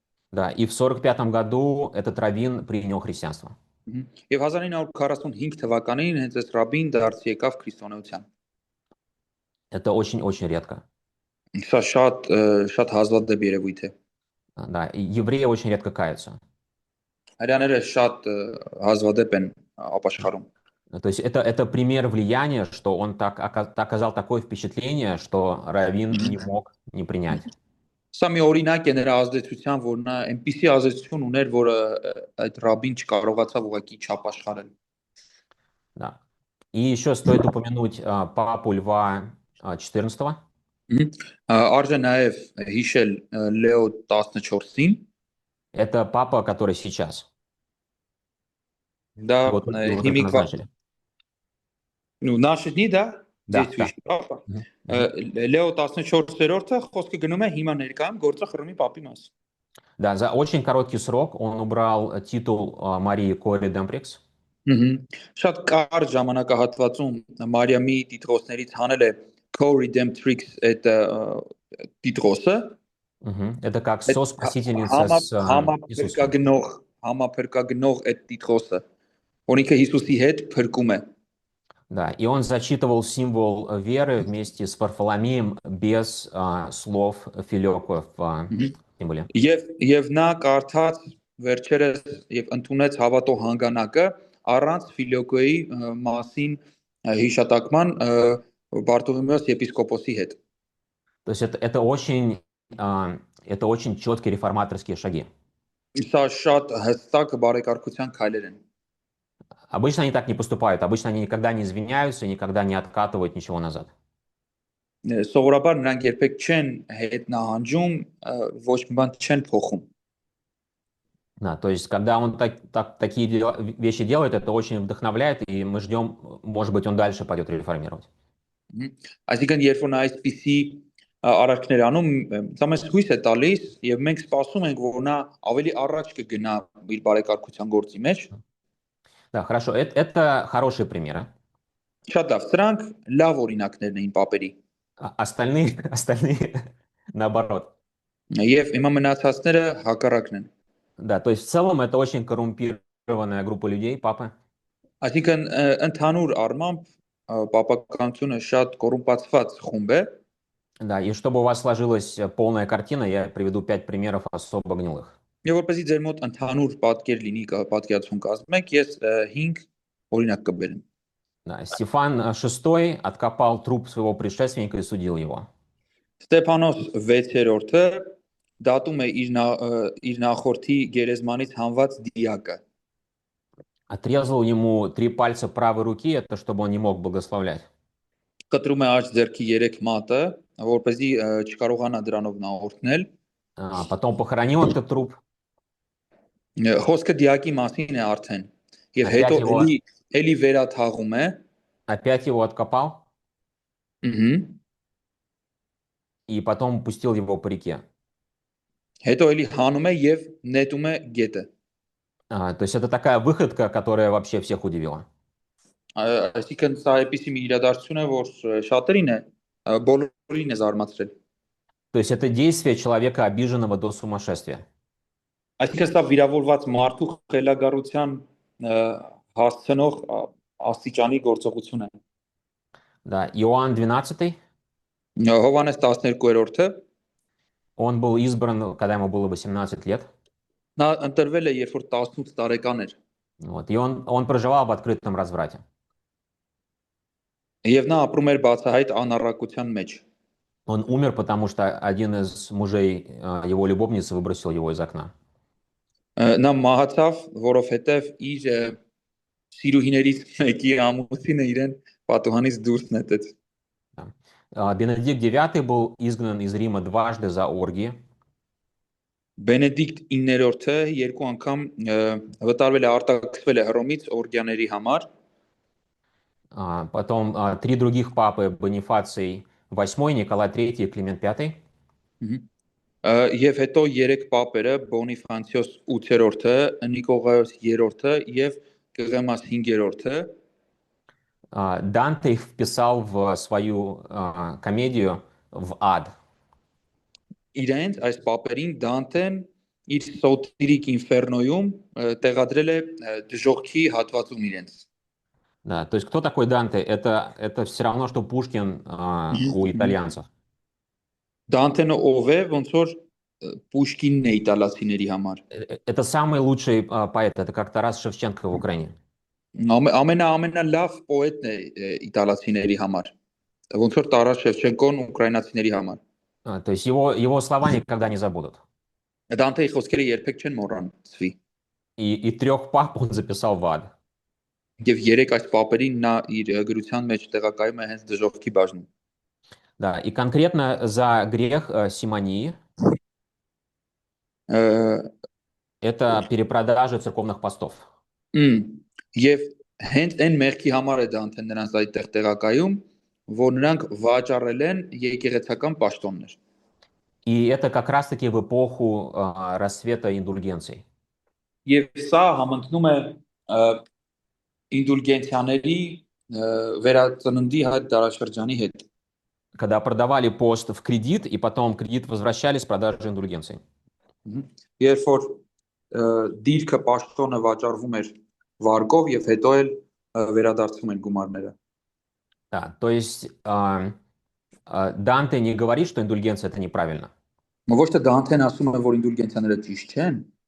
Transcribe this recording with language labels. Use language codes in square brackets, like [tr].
[ru] Да, и в 45 году этот раввин принял христианство. [hy] եւ 1945 թվականին հենց այս ռաբբին դարձի եկավ քրիստոնեության։ [ru] Это очень-очень редко. [hy] Սա շատ հազվադեպ երևույթ է։ [ru] Да, и евреи очень редко каются. [hy] Հрյաները շատ հազվադեպ են ապաշխարում։ [ru] То есть это пример влияния, что он так оказал такое впечатление, что раввин не мог не принять. [hy] Սա մի օրինակ է նրա ազդեցության, որ նա այնպիսի ազդեցություն ուներ, որը այդ ռաբին չկարողացավ ուղղակի չապաշխարել։ [ru] Да. И еще стоит упомянуть папу Льва XIV. [hy] Արժե նաև հիշել Լեո 14-ին։ [ru] Это папа, который сейчас. [hy] Դա [ru] Вот его только [hy] հիմիկվա [ru] назначили. նաշիդնի դա Да, действующий да. папа։ Мгм. [hy] Լեո 14-րդը խոսքը գնում է հիմա ներկայում գործող Հռոմի պապի մասին։ [ru] Да, за очень короткий срок он убрал титул Марии Кори Демприкс. [hy] Շատ կարճ ժամանակահատվածում Մարիամի տիտղոսներից հանել է Co-Redemptrix այդ տիտղոսը։ [ru] Это как [hy] Այդ [ru] соспасительница с Иисусом. [hy] համապերկագնող այդ տիտղոսը, որ ինքը Հիսուսի հետ փրկում է։ [ru] Да, и он зачитывал символ веры вместе с Варфоломеем без слов Филёкова в символе. [hy] Եվ նա կարդաց վերջերս եւ ընդունեց հավատո հանգանակը առանց Ֆիլոկոյի մասին հիշատակման Բարտոլոմեոս եպիսկոպոսի հետ։ [ru] То есть это очень четкие реформаторские шаги. [hy] Սա շատ հստակ բարեկարգության քայլեր են։ [ru] Обычно они так не поступают. Обычно они никогда не извиняются и никогда не откатывают ничего назад. [hy] Սովորաբար նրանք երբեք չեն հետ նահանջում, ոչ մի բան չեն փոխում։ [ru] Да, то есть, когда он такие вещи делает, это очень вдохновляет, и мы ждем, может быть, он дальше пойдет реформировать. [hy] Այսինքն, երբ որ նա այսպիսի արարքներ անում, դա մեզ հույս է տալիս եւ մենք սպասում ենք, որ նա ավելի առաջ կգնա իր բարեկարգության գործի մեջ։ [ru] Да, хорошо. Это хорошие примеры. [hy] Շատ լավ, սրանք լավ օրինակներն էին պապերի։ [ru] Остальные наоборот. [hy] Եվ հիմա մնացածները հակառակն են։ [ru] Да, то есть в целом это очень коррумпированная группа людей, папы. [hy] Այսինքն ընդհանուր առմամբ պապականությունը շատ կոռումպացված խումբ է։ [ru] Да, и чтобы у вас сложилась полная картина, я приведу 5 примеров особо гнилых. [hy] Եվ որպեսզի ձեր մոտ ընդհանուր պատկեր լինի, պատկերացում կազմեք, ես 5 օրինակ կբերեմ։ [ru] Да, Стефан VI откопал труп своего предшественника и судил его. [hy] Ստեփանոս 6-րդը դատում է իր նախորդի գերեզմանից հանված դիակը։ [ru] Отрезал ему 3 пальца правой руки, это чтобы он не мог благословлять. [hy] Կտրում է աջ ձեռքի 3 մատը, որպեսզի չկարողանա դրանով նախորդնել։ [ru] Потом похоронил этот труп. [hy] Խոսքը դիակի մասին է արդեն։ Եվ [ru] Опять [hy] հետո [ru] его- [hy] էլի վերաթաղում է։ [ru] Опять его откопал и потом пустил его по реке. [hy] Հետո էլի հանում է եւ նետում է գետը։ [ru] То есть это такая выходка, которая вообще всех удивила. [hy] Այսինքն սա էպիսի մի իրադարձություն է, որ շատերին է, բոլորին է զարմացրել։ [ru] То есть это действие человека, обиженного до сумасшествия. [hy] Այսինքն սա վիրավորված մարդու խելագարության հասցնող աստիճանի գործողություն է։ [ru] Да, Иоанн XII, [hy] Հովհաննես 12-րդը [ru] он был избран, когда ему было 18 лет. [hy] նա ընտրվել է, երբ որ 18 տարեկան էր։ [ru] Вот, и он проживал в открытом разврате. [hy] Եվ նա ապրում էր բացահայտ անառակության մեջ։ [ru] Он умер, потому что один из мужей его любовницы выбросил его из окна. [hy] Նա մահացավ, որովհետև իր սիրուհիներից մեկի ամուսինը իրեն պատուհանից դուրս նետեց։ [ru] Бенедикт IX был изгнан из Рима дважды за оргии. [hy] Բենեդիկտ 9-րդը երկու անգամ վտարվել է, արտաքսվել է Հռոմից օրգիաների համար։ [ru] Потом 3 других папы, Бонифаций VIII, Николай III и Климент V. [hy] Եվ հետո 3 պապերը Բոնիֆանցիոս 8-րդը, Նիկողայոս 3-րդը եւ Կղեմաս 5-րդը [ru] Данте их вписал в свою комедию в ад. [hy] իրենց այս պապերին Դանթեն իր Սոտիրիկ ինֆերնոյում տեղադրել է դժողքի հատվածում իրենց։ [ru] Да, то есть кто такой Данте? Это все равно, что Пушкин у итальянцев. [hy] Դանթենը ով է, ոնց որ Պուշկինն է իտալացիների համար։ [ru] Это самый лучший поэт, это как Тарас Шевченко в Украине. [hy] Ամենալավ պոետն է իտալացիների համար։ Ոնց որ Տարաս Շևչենկոն ուկրաինացիների համար։ [ru] То есть его слова никогда не забудут. [hy] Դանթեի խոսքերը երբեք չեն մոռանցվի։ [ru] И 3 пап он записал в ад. [hy] Եվ 3 այս պապերին նա իր գրության մեջ տեղակայում է հենց դժողքի բաժնում։ [ru] Да, и конкретно за грех симонии это перепродажа церковных постов. [hy] Եվ հենց այն մեղքի համար է Դանթեն նրանց այդտեղ տեղակայում, որ նրանք վաճառել են եկեղեցական պաշտոններ։ [ru] И это как раз-таки в эпоху расцвета индульгенций. [hy] Եվ սա համընկնում է ինդուլգենցիաների վերածննդի այդ դարաշրջանի հետ։ [ru] Когда продавали пост в кредит, и потом кредит возвращали с продажи индульгенций. [hy] Երբ որ դիրքը պաշտոնը վաճառվում էր վարկով եւ հետո էլ վերադարձվում են գումարները։ [ru] Да, то есть Данте не говорит, что индульгенция это неправильно. [hy] Ոչ թե Դանթեն ասում է, որ ինդուլգենցիաները ճիշտ չեն,